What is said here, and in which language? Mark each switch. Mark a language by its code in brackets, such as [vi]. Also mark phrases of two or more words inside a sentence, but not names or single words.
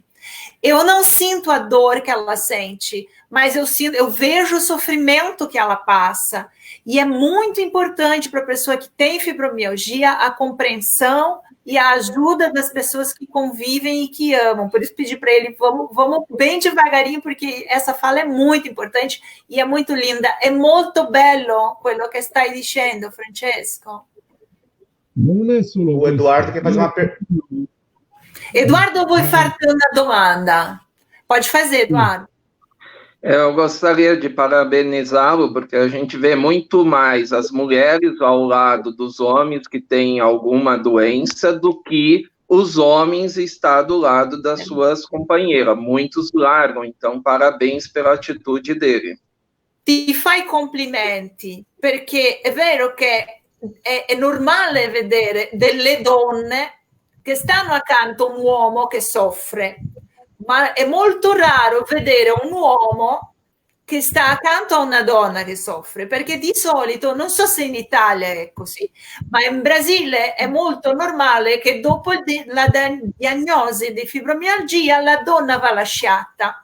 [pt] Eu não sinto a dor que ela sente, mas eu vejo o sofrimento que ela passa. E é muito importante para a pessoa que tem fibromialgia a compreensão e a ajuda das pessoas que convivem e que amam. Por isso pedi para ele, vamos bem devagarinho, porque essa fala é muito importante e é muito linda. [it] É molto bello quello che stai dicendo, Francesco. Non è solo [pt] o Eduardo quer fazer uma pergunta. [it] Eduardo, vuoi farti una domanda? [pt] Pode fazer, Eduardo. Eu gostaria de parabenizá-lo, porque a gente vê muito mais as mulheres ao lado dos homens que têm alguma doença do que os homens estar do lado das suas companheiras. Muitos largam, então parabéns pela atitude dele. [it] Ti fai complimenti, perché è vero che è normale vedere delle donne che stanno accanto a un uomo che soffre, ma è molto raro vedere un uomo che sta accanto a una donna che soffre, perché di solito, non so se in Italia è così, ma in Brasile è molto normale che dopo la diagnosi di fibromialgia la donna va lasciata.